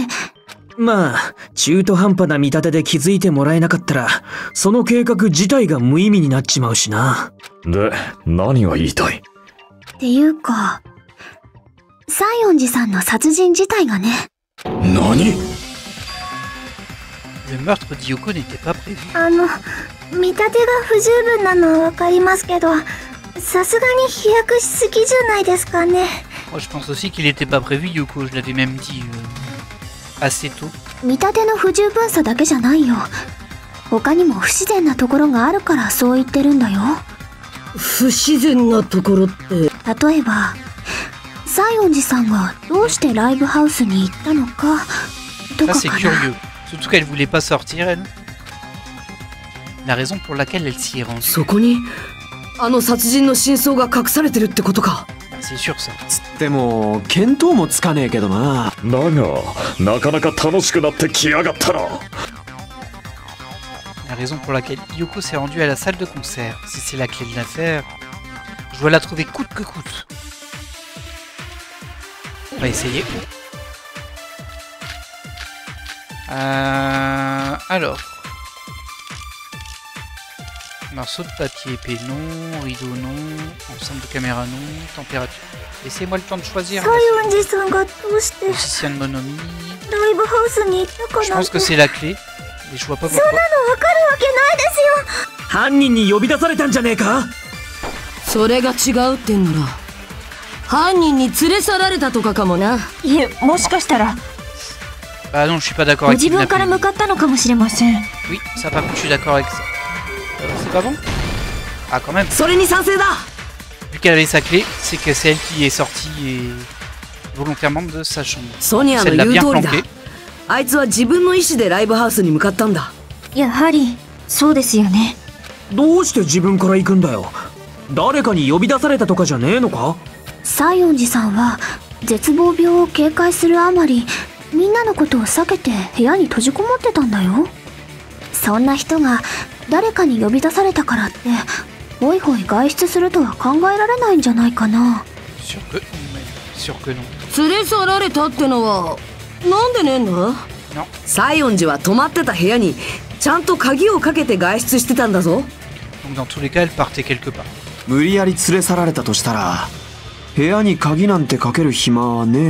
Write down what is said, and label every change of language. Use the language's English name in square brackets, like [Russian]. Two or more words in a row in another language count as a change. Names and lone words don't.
[Japanese] まあ中途半端な見立てで気づいてもらえなかったら、その計画自体が無意味になっちまうしな。で、何が言いたい？っていうか、西園寺さんの殺人自体がね。何？ [French] Le meurtre d'Yoko n'était pas prévu. [Japanese] 見立てが不十分なのはわかりますけど、さすがに飛躍しすぎじゃないですかね。 [French] Moi, je pense aussi qu'il n'était pas prévu, Yoko. Je l'avais même dit assez tôt. [Japanese] 見立ての不十分さだけじゃないよ。他にも不自然なところがあるからそう言ってるんだよ。不自然なところって。例えば、西園寺さんがどうしてライブハウスに行ったのかとかかな。 [French] Ça c'est curieux. Surtout qu'elle voulait pas sortir, elle. La raison pour laquelle elle s'y est rendue. [Japanese] そこにあの殺人の真相が隠されてるってことか。 [French] C'est sûr ça. [Japanese] でも見当もつかねえけどな。だがなかなか楽しくなってきやがったな。 [French] La raison pour laquelle Yoko s'est rendue à la salle de concert, si c'est la clé de l'affaire, je dois la trouver coûte que coûte. On va essayer. Alors. Morceau de papier épais non, rideau non, ensemble de caméra non, température. Laissez-moi le temps de choisir. Musicien de Monomi. Je pense que c'est la clé, mais je vois pas pourquoi. [Japanese] 犯人に呼び出されたんじゃねえか？それが違うってんなら犯人に連れ去られたとかかもな。いえ、もしかしたら [French] Bah non, je suis pas d'accord [Japanese] ご [French] avec [Japanese] 自分から向かったのかもしれません。 [French] Oui, ça par contre je suis d'accord avec ça. C'est pas bon? Ah quand même. [Japanese] それに賛成だ。 [French] Vu qu'elle avait sa clé, c'est que c'est elle qui est sortie et volontairement de sa chambre. [Japanese] ソニアの言う通りだ。あいつは自分の意思でライブハウスに向かったんだ。やはりそうですよね。どうして自分から行くんだよ。誰かに呼び出されたとかじゃねえのか？西園寺さんは絶望病を警戒するあまりみんなのことを避けて部屋に閉じこもってたんだよ。そんな人が誰かに呼び出されたからってホイホイ外出するとは考えられないんじゃないかな。 [French] Sûr que non. [Japanese] 連れ去られたってのはなんでねえんだ？西園寺は泊まってた部屋にちゃんと鍵をかけて外出してたんだぞ。 [French] Donc dans tous les cas, elle partait quelque part. [Japanese] 無理やり連れ去られたとしたら部屋に鍵なんてかける暇はねえ。